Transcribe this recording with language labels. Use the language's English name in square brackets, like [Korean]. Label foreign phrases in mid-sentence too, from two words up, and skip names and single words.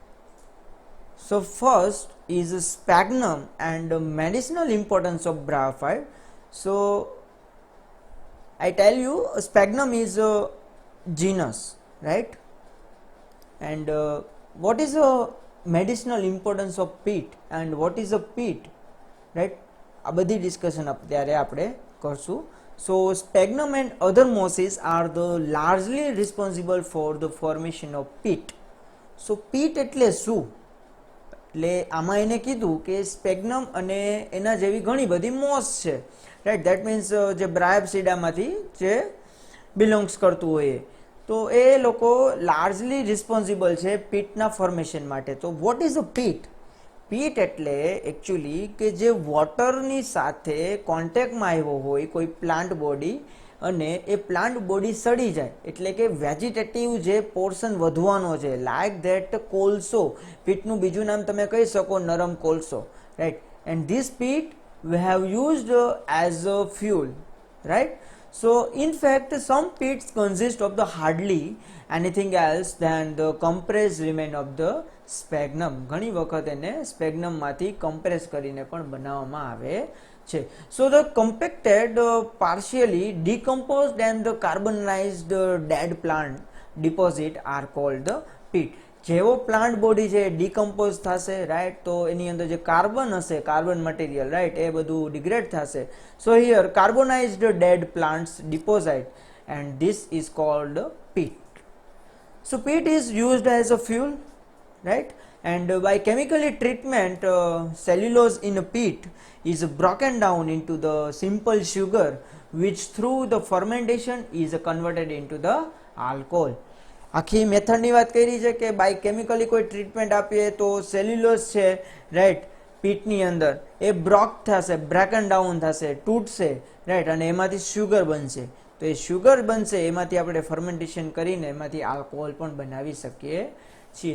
[English] So first is sphagnum and medicinal importance of braphyte. So I tell you, sphagnum is a genus, right? And what is a medicinal importance of peat and what is a peat, right? [Gujarati] આ બધી ડિસ્કશન અત્યારે આપણે કરશું. [English] So sphagnum and other mosses are the largely responsible for the formation of peat. So peat [Gujarati] એટલે શું? એટલે આમાં એને કીધું કે સ્પેગ્નમ અને એના જેવી ઘણી બધી મોસ છે, રાઈટ? [English] that means [Gujarati] જે બ્રાયપસીડામાંથી જે બિલોંગ્સ કરતું હોય તો એ લોકો [English] largely responsible [Gujarati] છે પીટના ફોર્મેશન માટે. [English] તો what is a peat? [Gujarati] પીટ એટલે એકચ્યુઅલી કે જે વોટરની સાથે કોન્ટેક્ટમાં આવ્યો હોય કોઈ પ્લાન્ટ બોડી અને એ પ્લાન્ટ બોડી સડી જાય એટલે કે વેજીટેટિવ જે પોર્શન વધવાનો છે, [English] like that [Gujarati] કોલસો. પીટનું બીજું નામ તમે કહી શકો નરમ કોલસો, રાઈટ? [English] and this peat we have used as a fuel, right? So in fact some peats consist of the hardly anything else than the compressed remain of the sphagnum. [Gujarati] ઘણી વખત એને સ્પેગ્નમ માંથી કમ્પ્રેસ કરીને પણ બનાવવામાં આવે છે. [English] So the compacted partially decomposed and the carbonized dead plant deposit are called the peat. [Gujarati] જેવો પ્લાન્ટ બોડી છે ડિકમ્પોઝ થશે, રાઈટ? તો એની અંદર જે કાર્બન હશે, [English] carbon material, [Gujarati] રાઈટ, એ બધું ડિગ્રેડ થશે. [English] so here carbonized dead plants deposit and this is called peat. So peat is used as a fuel, right? And by chemically treatment, cellulose in a peat is broken down into the simple sugar which through the fermentation is converted into the alcohol. [Gujarati] આખી મેથડની વાત કરી છે કે [English] by chemically [Gujarati] કોઈ ટ્રીટમેન્ટ આપીએ તો સેલ્યુલોઝ છે, રાઈટ, પીટની અંદર એ બ્રોક થશે, [English] broken down [Gujarati] થશે, તૂટશે, રાઈટ, અને એમાંથી શુગર બનશે. તો એ શુગર બનશે એમાંથી આપણે ફર્મેન્ટેશન કરીને એમાંથી આલ્કોહોલ પણ બનાવી શકીએ છીએ.